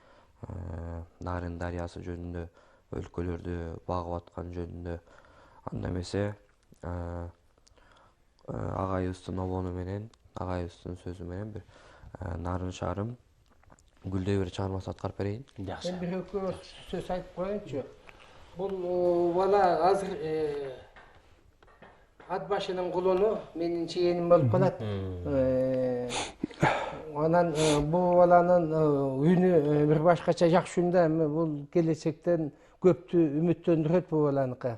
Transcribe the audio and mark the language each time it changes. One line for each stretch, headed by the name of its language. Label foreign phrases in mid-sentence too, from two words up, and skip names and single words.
Kyrgyz: Нарын дарыясы жөнүндө, өлкөлөрдү багып аткан жөнүндө, анда эмесе агайыбыздын обону менен, агайыбыздын сөзү менен бир Нарын шаарым Гүлдөй бир чыгармасы аткарып берейин. Жакшы. Мен бир эки сөз айтып коеюнчу. Бул бала азыр ат башынын кулуну менин чейеним болуп калат. Анан бул баланын үнү бир башкача жакшы үн да, бул келечектен көптү үмүттөндүрөт бул баланыкы.